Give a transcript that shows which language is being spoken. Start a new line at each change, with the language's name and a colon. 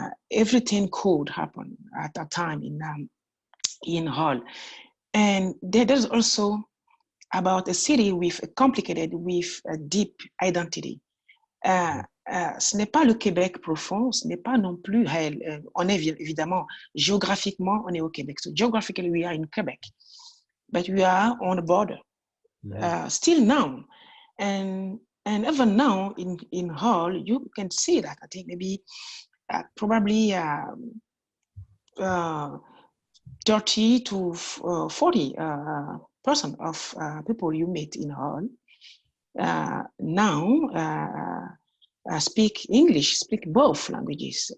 English: Everything could happen at that time in Hull. And there's also about a city with a deep identity.
French: Ce n'est pas le Québec profond, ce n'est pas non plus, on est évidemment, géographiquement, on est au Québec.
English: So geographically, we are in Quebec, but we are on the border, still now. And even now in Hull, you can see that, I think maybe probably 30 to 40% of people you meet in Hull now speak English, speak both languages.